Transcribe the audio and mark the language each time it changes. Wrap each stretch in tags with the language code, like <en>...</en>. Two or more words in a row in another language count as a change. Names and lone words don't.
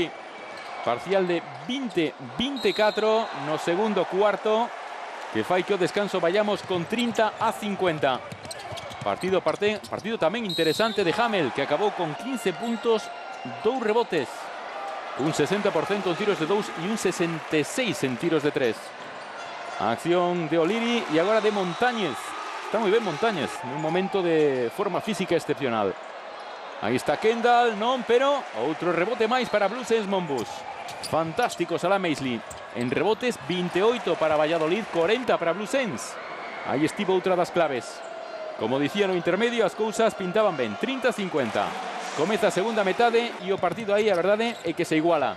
<gl>Parcial de 20-24 no segundo cuarto, que fai que o descanso vayamos con 30-50. Partido tamén interesante de Hamel, que acabou con 15 puntos, 2 rebotes. Un 60% en tiros de 2 e un 66% en tiros de 3.</gl> <es>Acción de O'Leary y ahora de Montañez. Está muy bien Montañez, en un momento de forma física excepcional. Ahí está Kendall,</es> <gl>non, pero outro rebote máis para Bluesense Monbus. Fantástico Salah Meisley. En rebotes, 28 para Valladolid, 40 para Bluesense. Aí estivo outra das claves. Como dicía no intermedio, as cousas pintaban ben, 30-50. Comeza a segunda metade e o partido aí, a verdade, é que se iguala.</gl>